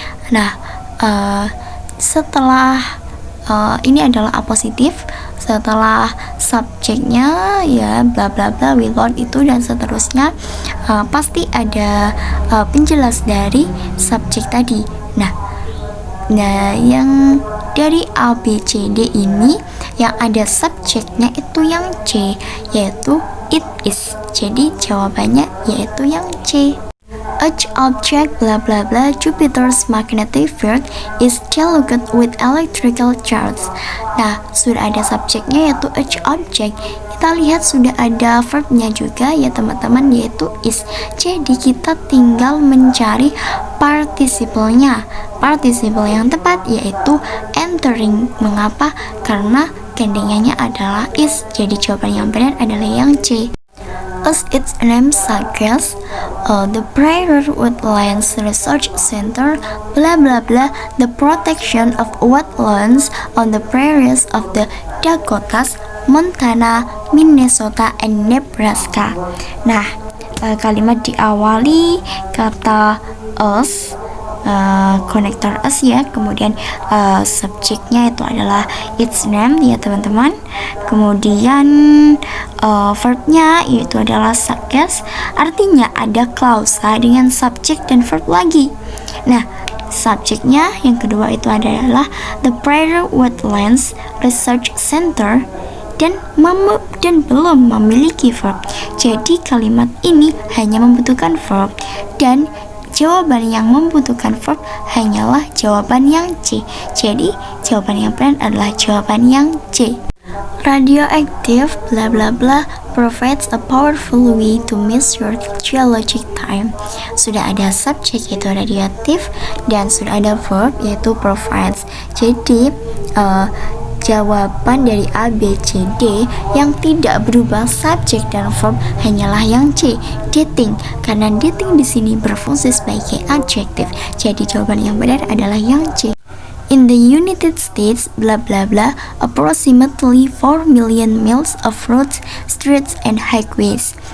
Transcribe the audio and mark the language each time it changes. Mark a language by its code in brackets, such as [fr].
[id] Nah, setelah ini adalah A positif, setelah subjeknya ya bla bla bla, without itu dan seterusnya, pasti ada penjelas dari subjek tadi. Nah, yang dari A, B, C, D ini yang ada subjeknya itu yang C, yaitu [en] it is. [id] Jadi jawabannya yaitu yang C. [en] Each object bla bla bla Jupiter's magnetic field is charged with electrical charge. [id] Nah, sudah ada subjeknya yaitu [en] each object. [id] Kita lihat sudah ada verbnya juga ya teman-teman, yaitu is. Jadi kita tinggal mencari participle-nya. Participle yang tepat yaitu entering. Mengapa? Karena gandengannya adalah is. Jadi jawaban yang benar adalah yang C. [en] As its name suggests, the Prairie Woodlands Research Center, blah blah blah, the protection of wetlands on the prairies of the Dakotas, Montana, Minnesota, and Nebraska. [id] Nah, kalimat diawali kata us, konektor us ya, kemudian subjeknya itu adalah its name ya teman-teman, kemudian verbnya itu adalah suggest, artinya ada klausa dengan subjek dan verb lagi. Nah, subjeknya yang kedua itu adalah the Prairie Woodlands Research Center dan belum memiliki verb. Jadi kalimat ini hanya membutuhkan verb dan jawaban yang membutuhkan verb hanyalah jawaban yang C. Jadi jawaban yang benar adalah jawaban yang C. [en] Radioactive bla bla bla provides a powerful way to measure geologic time. [id] Sudah ada subjek yaitu radioaktif dan sudah ada verb yaitu provides. Jadi jawaban dari A, B, C, D yang tidak berubah subjek dan verb hanyalah yang C, dating. Karena dating di sini berfungsi sebagai adjektif. Jadi jawaban yang benar adalah yang C. [en] In the United States, bla bla bla, approximately 4 million miles of roads, streets, and highways.